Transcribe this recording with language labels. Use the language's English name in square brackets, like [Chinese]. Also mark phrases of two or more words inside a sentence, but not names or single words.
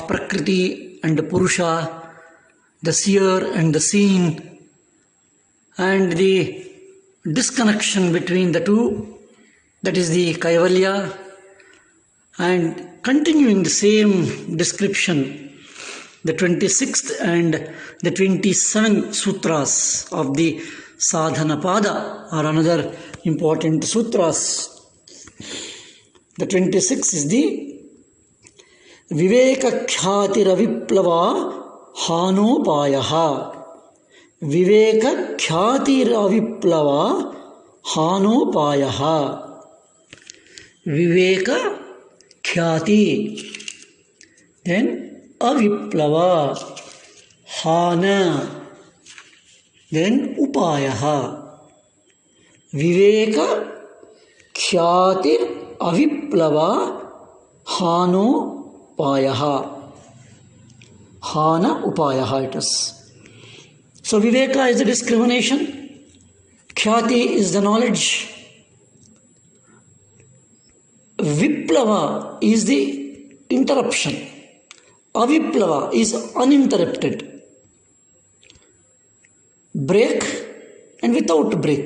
[English] Prakriti and Purusha, the seer and the seen, and the disconnection between the two, that is the Kaivalya, and continuing the same description, the 26th and the 27th sutras of the Sadhana Pada are another important sutras. The 26th is the [Sanskrit] Viveka-khyatiraviplava hanopayaha. Viveka-khyatiraviplava hanopayaha. Viveka-khyati, then aviplava, hana, then upayaha. Viveka khyātir aviplava hano payaha. Hana upayaha [English] it is. So Viveka is the discrimination, Khyati is the knowledge, Viplava is the interruption, Aviplava is uninterrupted, break and without break.